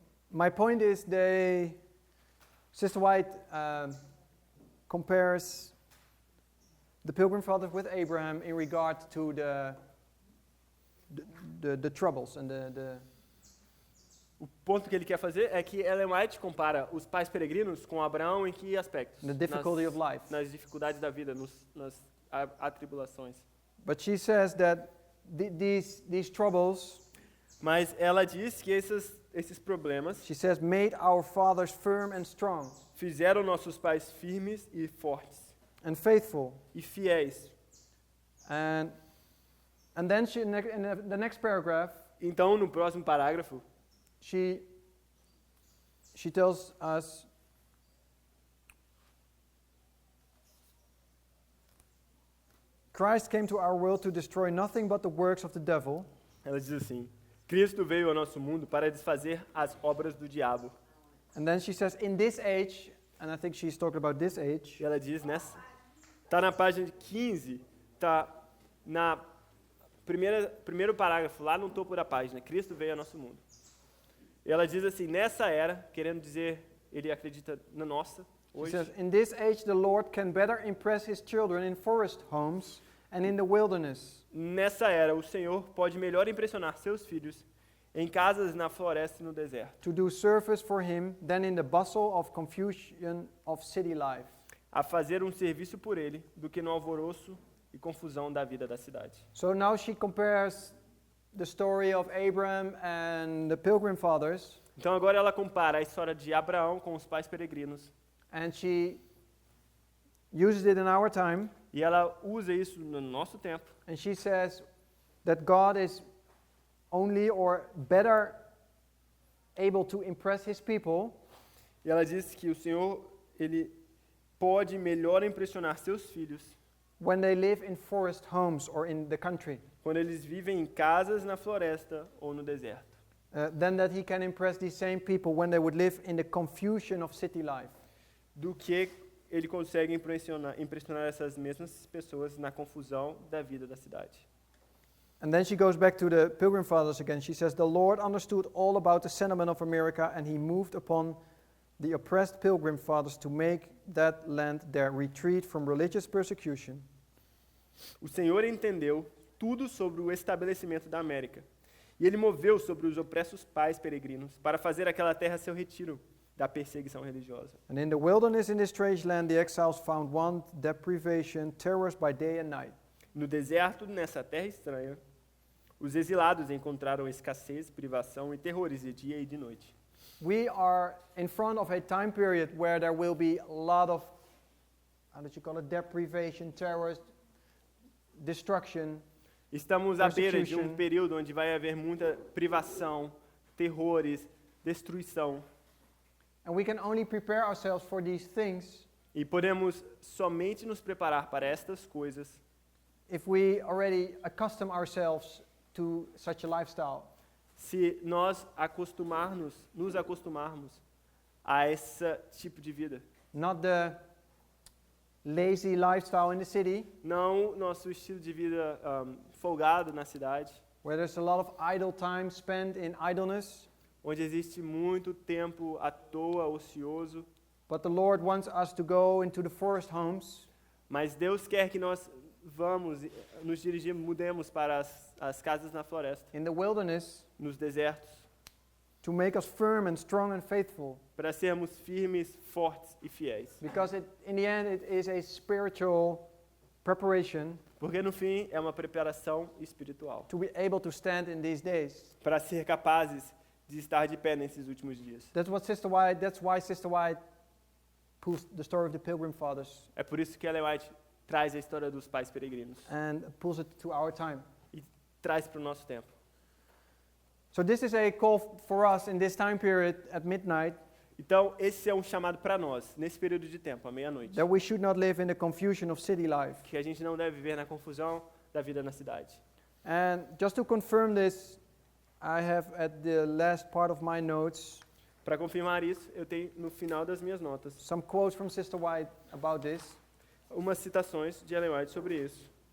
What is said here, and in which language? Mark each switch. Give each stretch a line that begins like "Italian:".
English: My point is, Sister White compares the Pilgrim Fathers with Abraham in regard to the troubles and the
Portuguese: O ponto que ele quer fazer é que Ellen White compara os pais peregrinos com Abraão em que aspectos?
English: the difficulty of life.
Portuguese: Nas dificuldades da vida, nas atribulações.
English: But she says that these troubles,
Portuguese: Mas ela diz que esses problemas
English: she says, made our fathers firm and strong
Portuguese: fizeram nossos pais firmes e fortes
English: and faithful.
Portuguese: e fiéis.
English: And then she, in the next paragraph,
Portuguese: Então, no próximo parágrafo,
English: she tells us Christ came to our world to destroy nothing but the works of the devil.
Portuguese: ela diz assim: Cristo veio ao nosso mundo para desfazer as obras do diabo.
English: And then she says, in this age, and I think she's talking about this age,
Portuguese: E ela diz nessa, tá na página 15, tá na primeiro parágrafo, lá no topo da página, Cristo veio ao nosso mundo. E ela diz assim, nessa era, querendo dizer, ele acredita na nossa,
English: she
Portuguese: hoje,
English: says, in this age the Lord can better impress his children in forest homes and in the wilderness.
Portuguese: nessa era o Senhor pode melhor impressionar seus filhos em casas na floresta e no deserto,
English: To do service for him than in the bustle of confusion of city life.
Portuguese: a fazer um serviço por ele, do que no alvoroço e confusão da vida da cidade.
English: So now she compares the story of Abraham and the Pilgrim Fathers,
Portuguese: Então agora ela compara a história de Abraão com os pais peregrinos,
English: and she uses it in our time,
Portuguese: e ela usa isso no nosso tempo,
English: and she says that God is only or better able to impress his people
Portuguese: e ela diz que o Senhor, ele pode melhor impressionar seus filhos
English: when they live in forest homes or in the country.
Portuguese: quando eles vivem em casas na floresta ou no deserto.
English: than that he can impress these same people when they would live in the confusion of city life.
Portuguese: do que ele consegue impressionar essas mesmas pessoas na confusão da vida da cidade.
English: And then she goes back to the Pilgrim Fathers again. She says, "The Lord understood all about the sentiment of America, and he moved upon the oppressed Pilgrim Fathers to make that land their retreat from religious persecution."
Portuguese: O Senhor entendeu tudo sobre o estabelecimento da América, e ele moveu sobre os opressos pais peregrinos para fazer aquela terra seu retiro da perseguição religiosa.
English: And in the wilderness in this strange land, the exiles found want, deprivation, terrors by day and night.
Portuguese: No deserto, nessa terra estranha, os exilados encontraram escassez, privação e terrores de dia e de noite.
English: We are in front of a time period where there will be a lot of, how did you call it, deprivation, terrors, destruction.
Portuguese: Estamos à beira de
English: Persecution.
Portuguese: um período onde vai haver muita privação, terrores, destruição.
English: And we can only prepare ourselves for these things
Portuguese: E podemos somente nos preparar para estas coisas
English: if we already accustom ourselves to such a lifestyle.
Portuguese: se nós nos acostumarmos a esse tipo de vida.
English: Not the lazy lifestyle in the city,
Portuguese: Não nosso estilo de vida folgado na cidade,
English: where there's a lot of idle time spent in idleness,
Portuguese: onde existe muito tempo à toa, ocioso,
English: but the Lord wants us to go into the forest homes
Portuguese: mas Deus quer que nós nos mudemos para as casas na floresta,
English: in the wilderness
Portuguese: nos desertos,
English: to make us firm and strong and faithful,
Portuguese: para sermos firmes, fortes e fiéis.
English: because in the end it is a spiritual preparation
Portuguese: Porque no fim é uma preparação espiritual,
English: to be able to stand in these days.
Portuguese: para ser capazes de estar de pé nesses últimos dias.
English: That's why Sister White pulls the story of the Pilgrim Fathers
Portuguese: É por isso que Ellen White traz a história dos pais peregrinos
English: and pulls it to our time.
Portuguese: e traz para o nosso tempo.
English: So this is a call for us in this time period at midnight,
Portuguese: Então, esse é um chamado para nós, nesse período de tempo, à meia-noite,
English: that we should not live in the confusion of city life.
Portuguese: que a gente não deve viver na confusão da vida na cidade.
English: And just to confirm this, I have at the last part of my notes
Portuguese: Para confirmar isso, eu tenho no final das minhas notas
English: some quotes from Sister White about this.
Portuguese: umas citações de Ellen White sobre isso.